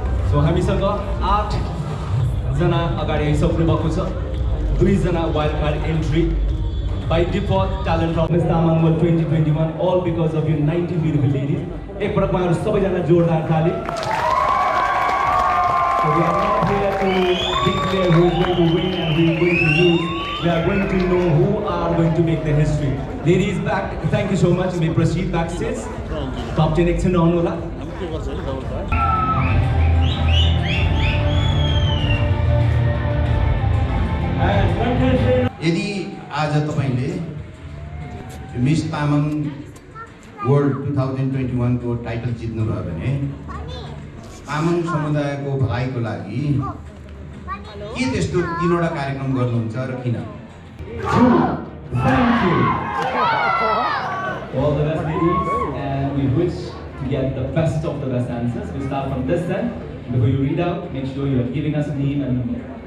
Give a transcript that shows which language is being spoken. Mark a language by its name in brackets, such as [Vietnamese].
[Nepali] So हामीसँग 8 जना अगाडि आइसक्नु भएको छ। [English] 2 [Nepali] जना wild card entry [English] by default talent of Miss Tamang World 2021 all because of you 90 beautiful ladies. [Nepali] एक पटक उहाँहरू सबैजना जोरदार ताली। [English] So we are not here to declare who is going to win and who is going to lose. We are going to know who are going to make the history. Ladies back, thank you so much. You may proceed backstage. [Nepali] Top 10 एकछिन रहनु होला। यदि आज तपाईले miss Tamang world 2021 को title जित्नुभयो भने तामाङ समुदायको भलाइको लागि के त्यस्तो 3वटा कार्यक्रम गर्नुहुन्छ र किन? [English] Thank you. All the best ladies, and we wish to get the best of the best answers. We start from this end. Before you read out, make sure you are giving us a name and number.